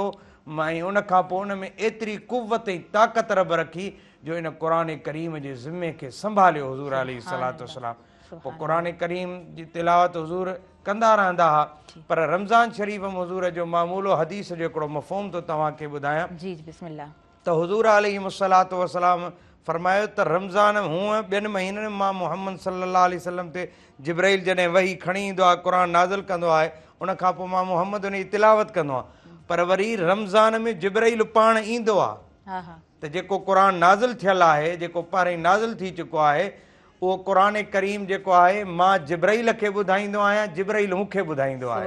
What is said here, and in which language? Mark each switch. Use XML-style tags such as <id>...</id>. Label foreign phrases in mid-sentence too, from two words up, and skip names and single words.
<sd>ऐं उन खां पोइ उन में एतिरी कुव्वत ऐं ताक़त रब रखी जो इन क़ुरान करीम जे ज़िम्मे खे संभालियो हुज़ूर</sd> <ar>عليه الصلاة والسلام.</ar> <sd>पोइ क़ुरान करीम जी तिलावत हुज़ूर कंदा रहंदा हुआ। पर रमज़ान शरीफ़ में हुज़ूर जो मामूलो हदीस जो हिकिड़ो मफ़हूम थो तव्हांखे ॿुधायां त हुज़ूर</sd> <ar>عليه الصلاة والسلام</ar> <sd>फरमायो त रमज़ान हूअं ॿियनि महीननि मां मुहम्मद</sd> <ar>صلى الله عليه وسلم</ar> <sd>ते जिब्राईल जॾहिं वही खणी ईंदो आहे, क़ुरान नाज़िल कंदो आहे, उन खां पोइ मां मुहम्मद उन जी तिलावत कंदो आहियां। पर वरी रमज़ान में जिब्राईल पाण ईंदो आहे त जेको क़ुरान नाज़िल थियल आहे, जेको पहिरीं नाज़िल थी चुको आहे, उहो क़ुरान करीम जेको आहे मां जिब्राइल खे ॿुधाईंदो आहियां, जिब्राइल मूंखे ॿुधाईंदो आहे।</sd>